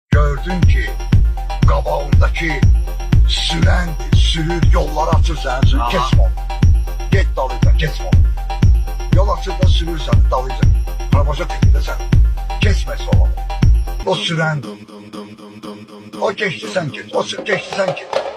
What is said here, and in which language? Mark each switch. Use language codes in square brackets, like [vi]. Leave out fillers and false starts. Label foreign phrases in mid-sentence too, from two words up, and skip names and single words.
[az] gördün ki qabağındakı sürəndir, sürür, yolları açır sənin üçün, keçmə onu. Get dalıyca, keçmə onu. Yol açır da sürür səni, dalıyca, arabaca tekindəsən, keçmə sola. O sürəndir. [tr] O geçti, sen geç. O geçti, sen geç.